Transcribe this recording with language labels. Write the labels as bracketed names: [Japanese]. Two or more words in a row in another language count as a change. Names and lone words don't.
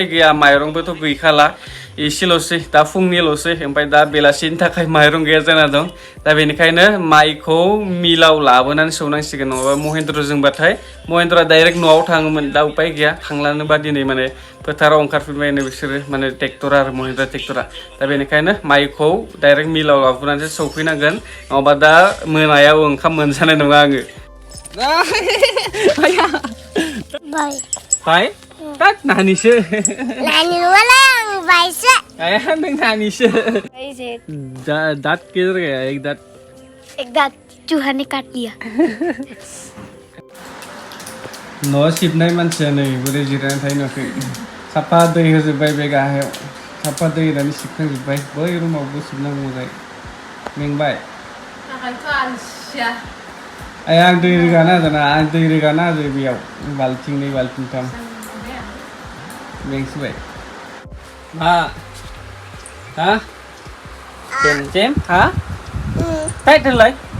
[Bodo] गैया माइरंबोथ' गैखाला एसेल'सै दा फुंनिल'सै ओमफ्राय दा बेलासिनि थाखाय माइरं गैया जाना दं दा बेनिखायनो माइखौ मिलाव लाबोनानै सौनांसिगोन नङाबा महेन्द्रजोंबाथाय महेन्द्रआ डाइरेक्ट न'आव थाङोमोन दा उपाय गैया थांलानोबा दिनै माने फोथाराव ओंखारफिनबायनो बिसोरो माने ट्रेक्टर आरो महेन्द्र ट्रेक्टरा दा बेनिखायनो माइखौ डाइरेक्ट मिलाव लाबोनानैसो सौफैनांगोन नङाबा दा मोनायाव ओंखाम मोनजानाय नङा आङो बाय तात नानिसो नानि नङालै आं बायसो आया नों नानिसो [Hindi] दांत किधर गया एक दांत चूहा ने काट लिया [Bodo] न' सिबनाय मानसिया नै बोरै जिरायनानै थायो न'खै साफा दै होजोब्बाय बे गाहायाव साफा दै होनानै सिबखांजोब्बाय बै रुमावबो सिबनांगौ जायो मेंबाय आया आं दै रोगाना होदोंना आं दै रोगाना होदो बेयाव बाल्थिंनै बाल्थिंथाम मेंसिबाय मा हा जेम हा टाइट होनलाय